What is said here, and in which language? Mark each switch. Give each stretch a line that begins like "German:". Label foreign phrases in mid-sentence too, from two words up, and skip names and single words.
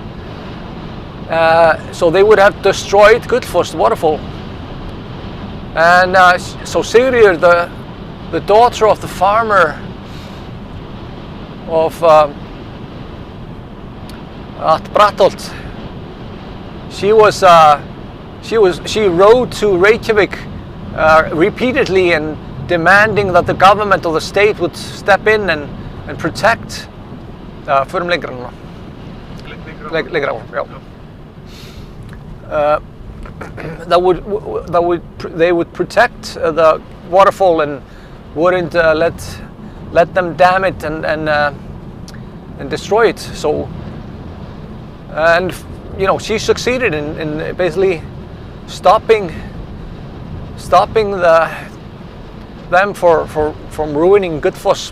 English: So they would have destroyed Gullfoss waterfall, and so Sigríður, the daughter of the farmer of at Brattholt, she rode to Reykjavik repeatedly and demanding that the government or the state would step in and protect
Icelandic: förum lengra núna. Lengra, já.
English: They would protect the waterfall and wouldn't let them dam it and destroy it. So, and you know, she succeeded in basically stopping them from ruining Gullfoss.